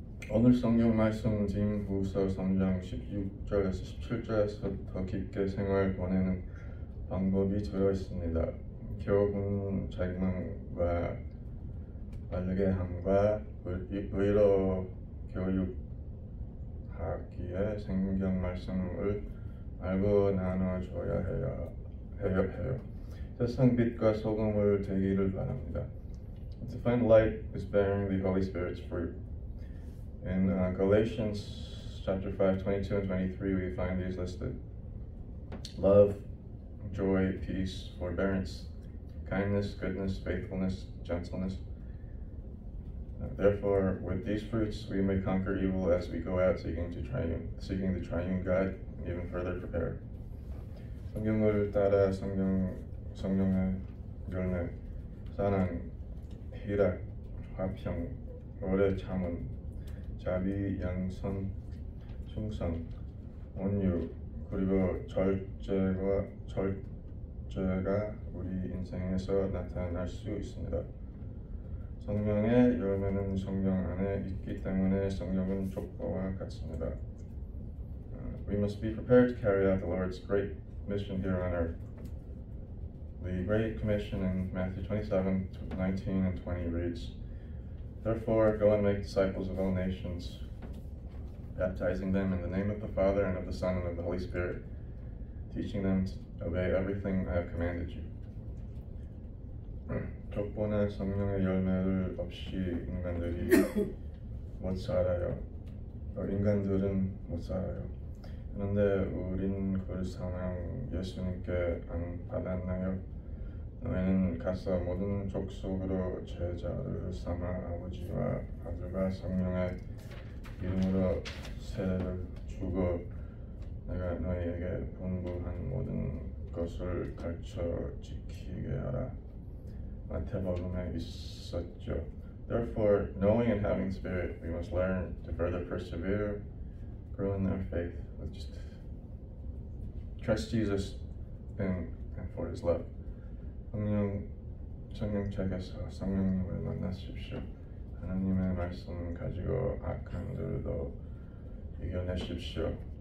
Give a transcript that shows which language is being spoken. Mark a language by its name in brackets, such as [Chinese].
[Korean] 오늘 성경 말씀 디모데후서 3장 16절에서 17절에서 더 깊게 생활 보내는 방법이 되어 있습니다. 교훈 책망과 바르게 함과 의로 교육하기에 성경 말씀을 알고 나눠줘야 해요. 세상 빛과 소금을 되기를 바랍니다. [English] To find light is bearing the Holy Spirit's fruit. In Galatians chapter 5, 22 and 23, we find these listed. Love, joy, peace, forbearance, kindness, goodness, faithfulness, gentleness. Therefore, with these fruits, we may conquer evil as we go out seeking the triune God, and even further prepared. [Korean] 성경을 따라 성령의 열매, 사랑, 희락, 화평, 오래 참음, 자비, 양선, 충성, 온유, 그리고 절제가 우리 인생에서 나타날 수 있습니다. 성령의 열매는 성령 안에 있기 때문에 성령은 족보와 같습니다. [English] We must be prepared to carry out the Lord's great mission here on earth. The Great Commission in Matthew 27, 19 and 20 reads, Therefore, go and make disciples of all nations, baptizing them in the name of the Father and of the Son and of the Holy Spirit, teaching them to obey everything I have commanded you. [Korean] 족보나 성령의 열매를 없이 인간들이 못 살아요. 인간들은 못 살아요. 그런데 우린 그 사명 예수님께 안 받았나요? 너희는 가서 모든 족속으로 제자를 삼아 아버지와 아들과 성령의 이름으로 세례를 주고 내가 너희에게 분부한 모든 것을 가르쳐 지키게 하라. 마태복음에 있었죠. [English] Therefore, knowing and having Spirit, we must learn to further persevere, grow in our faith, with just trust Jesus and for His love. [Korean] 성령책에서 성령님을 만나십시오. 하나님의 말씀 가지고 악한 들도 이겨내십시오.